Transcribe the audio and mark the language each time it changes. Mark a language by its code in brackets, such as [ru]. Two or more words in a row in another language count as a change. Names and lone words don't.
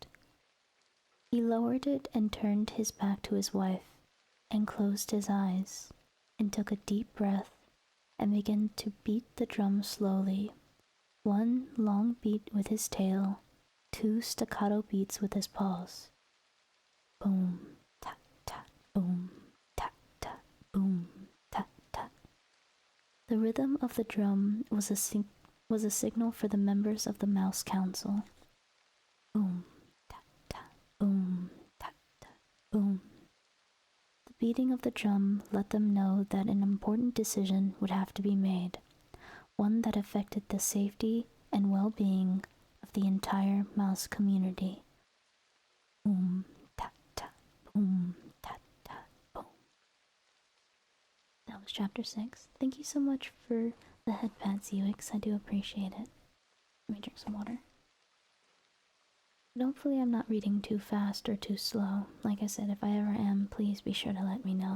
[en] He lowered it and turned his back to his wife, and closed his eyes, and took a deep breath, and began to beat the drum slowly, one long beat with his tail, two staccato beats with his paws. Boom, tat, tat, boom, tat, tat, boom, tat, tat. The rhythm of the drum was a signal for the members of the Mouse Council. Boom, tat, tat, boom, tat, tat, boom. The beating of the drum let them know that an important decision would have to be made, one that affected the safety and well-being of the entire mouse community. Boom, tat, tat, boom, tat, tat, boom. That was chapter 6. Thank you so much for the head pats, UX. I do appreciate it. Let me drink some water. But hopefully I'm not reading too fast or too slow. Like I said, if I ever am, please be sure to let me know.